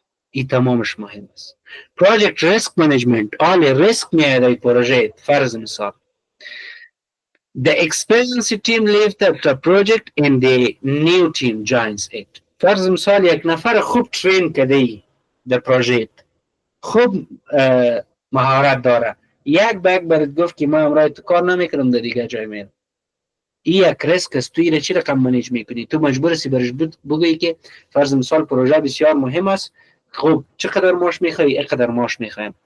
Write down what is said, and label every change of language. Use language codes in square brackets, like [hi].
[fa] این تمامش مهم است. پروژکت ریسک منیجمنت، آل ریسک میاد در پروژه. فرض مثال [en] the experienced team left the project and the new team joins it. [fa] فرض مثال یک نفر خوب ترین کردی در پروژه، خوب مهارت داره، یک بگ برات گفت که من امروز تو کار نمیکنم، در دیگه جای میرم. این یک ریسک است. تو این چی رقم منیج میکنی؟ تو مجبور هستی برش بگویی که فرض مثال پروژه بسیار مهم است، خب چقدر ماش میخوای؟ اینقدر ماش میخوایم.